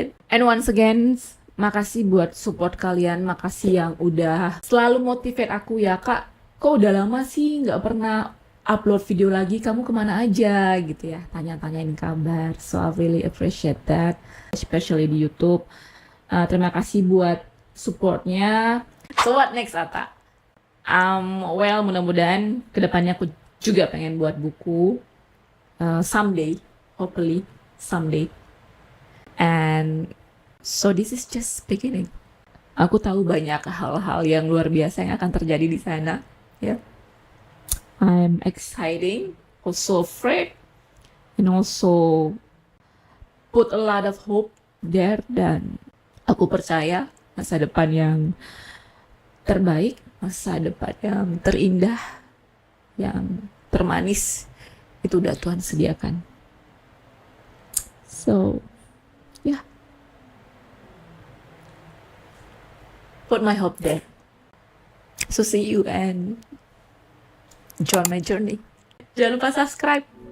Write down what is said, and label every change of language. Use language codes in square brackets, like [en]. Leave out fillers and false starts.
[en] And once again, [id] makasih buat support kalian, makasih yang udah selalu motivate aku ya, Kak, kok udah lama sih nggak pernah upload video lagi, kamu kemana aja gitu ya, tanya-tanyain kabar. [en] So I really appreciate that, especially di YouTube. [id] Terima kasih buat supportnya. [en] So what next, [id] Ata? Mudah-mudahan kedepannya aku juga pengen buat buku [en] someday, hopefully someday. And so this is just beginning. [id] Aku tahu banyak hal-hal yang luar biasa yang akan terjadi di sana. [en] Ya, I'm excited, also afraid, and also put a lot of hope there. [id] Dan aku percaya masa depan yang terbaik, masa depan yang terindah, yang termanis itu udah Tuhan sediakan. [en] So yeah, put my hope there. So see you and join my journey. [id] Jangan lupa subscribe.